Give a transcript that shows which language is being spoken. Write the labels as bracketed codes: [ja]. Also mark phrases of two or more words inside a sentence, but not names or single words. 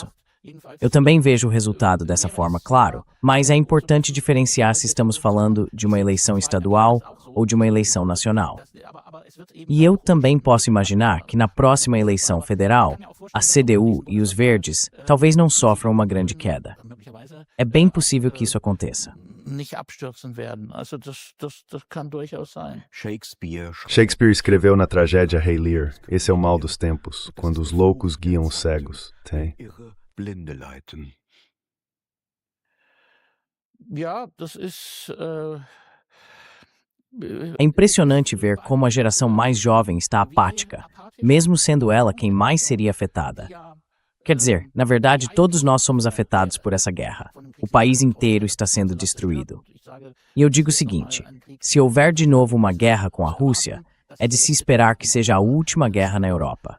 [pt] Eu também vejo o resultado dessa forma, claro, mas é importante diferenciar se estamos falando de uma eleição estadual ou de uma eleição nacional. E eu também posso imaginar que na próxima eleição federal, a CDU e os verdes talvez não sofram uma grande queda. É bem possível que isso aconteça. [de] nicht abstürzen werden. Also das kann durchaus sein. [pt] Shakespeare escreveu na tragédia Rei Lear, esse é o mal dos tempos, quando os loucos guiam os cegos. Tem? [de] Ja, das ist [pt] É impressionante ver como a geração mais jovem está apática, mesmo sendo ela quem mais seria afetada. Quer dizer, na verdade, todos nós somos afetados por essa guerra. O país inteiro está sendo destruído. E eu digo o seguinte: se houver de novo uma guerra com a Rússia, é de se esperar que seja a última guerra na Europa.